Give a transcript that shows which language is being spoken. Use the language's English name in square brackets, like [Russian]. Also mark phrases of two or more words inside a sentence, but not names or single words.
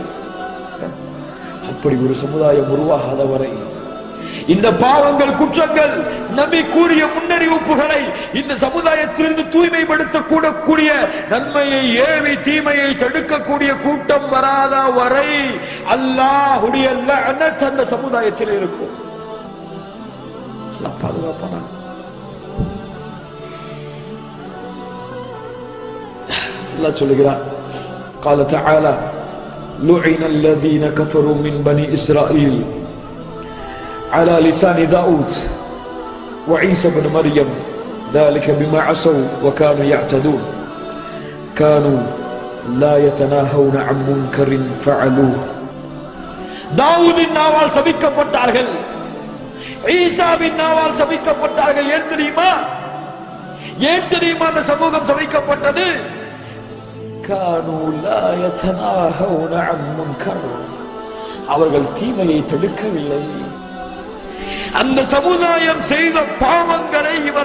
[Tamil] அப்படி ஒரு சமுதாயம் உருவாகாத வரை இந்த பாவங்கள், குற்றங்கள், நபி கூறிய முன்னறிவிப்புகளை இந்த சமுதாயத்திலிருந்து தூய்மைப்படுத்த கூடக்கூடிய, நன்மையை ஏவி தீமையை தடுக்கக்கூடிய கூட்டம் வராத வரை அல்லாஹ்வுடைய லஅனத் அந்த சமுதாயத்தில் இருக்கும். அல்லாஹ் பாதுகாப்பானா? அல்லாஹ் சொல்லுகிறார், [Arabic] قال تعالى لعن الذين كفروا من بني إسرائيل على لسان داود وعيسى بن مريم ذلك بما عصوا وكانوا يعتدون كانوا لا يتناهون عن منكر فعلوه. [Tamil] தாவூதின் நாவால் சபிக்கப்பட்டார்கள், ஈசாவின் நாவால் சபிக்கப்பட்டார்கள். ஏன் தெரியுமா? ஏன் தெரியுமா அந்த சமூகம் சபிக்கப்பட்டது? [Arabic] كانوا لا يتناهون عن منكر. [Tamil] அவர்கள் தீமையை தடுக்கவில்லை. அந்த சமுதாயம் செய்த பாவங்களை